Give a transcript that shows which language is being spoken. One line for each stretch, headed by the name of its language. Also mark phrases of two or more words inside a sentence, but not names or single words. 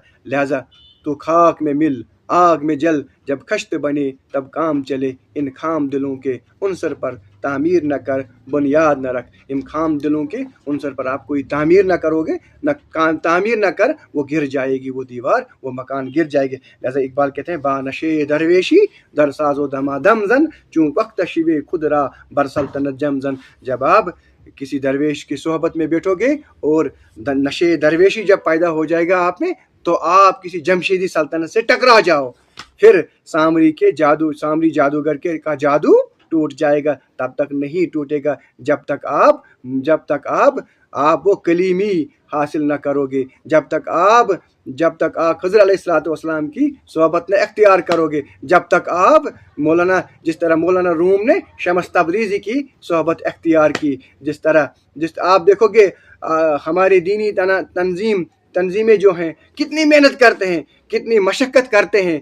Urdu: لہذا تو خاک میں مل آگ میں جل، جب خشت بنے تب کام چلے، ان خام دلوں کے عنصر پر تعمیر نہ کر بنیاد نہ رکھ. ان خام دلوں کے عنصر پر آپ کوئی تعمیر نہ کرو گے، تعمیر نہ کر، وہ گر جائے گی، وہ دیوار، وہ مکان گر جائے گی. لہذا اقبال کہتے ہیں،
Persian: بانشے درویشی در ساز و دمادم زن چون وقت شوے خود را بر سلطنت جم زن.
Urdu: جب آپ کسی درویش کی صحبت میں بیٹھو گے اور نشے درویشی جب پیدا ہو جائے گا آپ میں، تو آپ کسی جمشیدی سلطنت سے ٹکرا جاؤ. پھر سامری جادوگر کا جادو ٹوٹ جائے گا. تب تک نہیں ٹوٹے گا جب تک آپ وہ کلیمی حاصل نہ کروگے، جب تک آپ خضر
Arabic: علیہ الصلوۃ والسلام
Urdu: کی صحبت نہ اختیار کرو گے، جب تک آپ جس طرح مولانا روم نے شمس تبریزی کی صحبت اختیار کی، جس آپ دیکھو گے ہماری دینی تنظیمیں جو ہیں کتنی محنت کرتے ہیں، کتنی مشقت کرتے ہیں.